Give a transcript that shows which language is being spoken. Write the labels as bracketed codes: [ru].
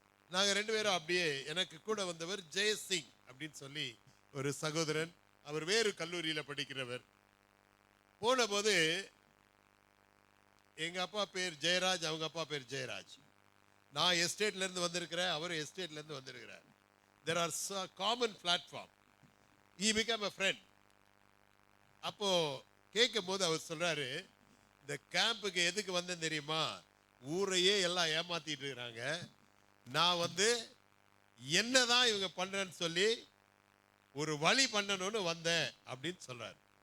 [ta] நாங்க ரெண்டு பேரும் அப்படியே, எனக்கு கூட வந்தவர் ஜெயசிங் அப்படின்னு சொல்லி ஒரு சகோதரன், அவர் வேறு கல்லூரியில படிக்கிறவர். போன போது எங்க அப்பா பேர் ஜெயராஜ், அவங்க அப்பா பேர் ஜெயராஜ். நான் எஸ்டேட்ல இருந்து வந்திருக்கிறேன், அவர் எஸ்டேட்ல இருந்து வந்திருக்கிறார். [en] there are common platform. he became a friend. [ta] அப்போ கேட்கும் போது அவர் சொல்றாரு, இந்த கேம்புக்கு எதுக்கு வந்தேன் தெரியுமா? ஊரையே எல்லாம் ஏமாத்திட்டு இருக்கிறாங்க, நான் வந்து என்னதான் இவங்க பண்றேன்னு சொல்லி ஒரு வழி பண்ணணும்னு வந்தேன் அப்படின்னு சொல்றாரு.